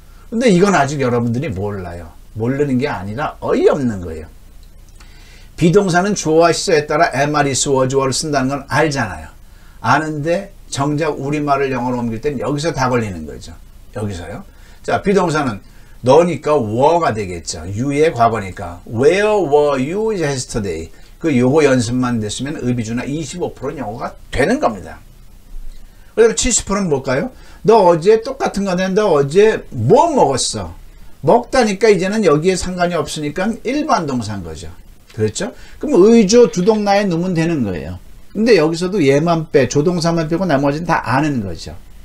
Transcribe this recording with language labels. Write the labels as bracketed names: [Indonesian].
[Korean] 근데 이건 아직 여러분들이 몰라요. 모르는 게 아니라 어이없는 거예요. 비동사는 주어와 시제에 따라 am, is, was, were를 쓴다는 건 알잖아요. 아는데 정작 우리말을 영어로 옮길 때는 여기서 다 걸리는 거죠. 여기서요. 자, 비동사는 너니까 were가 되겠죠. you의 과거니까. [English] Where were you yesterday? [Korean] 요거 연습만 됐으면 의비주나 25%는 영어가 되는 겁니다. 그다음에 70%는 뭘까요? 너 어제 똑같은 건데 너 어제 뭐 먹었어? 먹다니까 이제는 여기에 상관이 없으니까 일반 동사인 거죠. 그렇죠? 그럼 의조 주동나에 넣으면 되는 거예요. 근데 여기서도 얘만 조동사만 빼고 나머지는 다 아는 거죠.